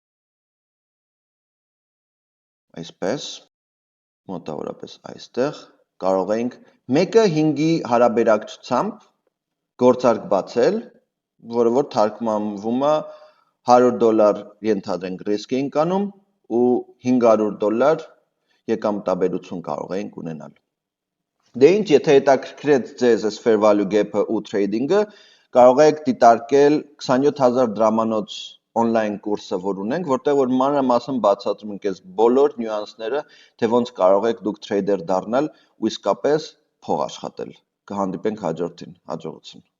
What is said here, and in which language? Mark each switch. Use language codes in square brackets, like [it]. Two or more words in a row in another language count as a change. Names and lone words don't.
[hy] այսպես մոտավորապես այստեղ կարող ենք 1:5-ի հարաբերակցությամբ գործարք բացել, որը որ թարգմանվում է $100 ենթադրենք ռիսկ էինք անում ու $500 եկամտաբերություն կարող էինք ունենալ։ Դե ինչ, եթե հետաքրքրեց ձեզ այս [en] fair value gap- [hy] ը ու trading-ը, կարող եք դիտարկել 27000 դրամանոց on-line կուրսը, որ ունենք, որտեղ որ մանրամասն բացատրում ենք այս բոլոր նյուանսները, թե ոնց կարող եք դուք trader դառնալ ու իսկապես փող աշխատել։ Կհանդիպենք հաջորդին, հաջողություն։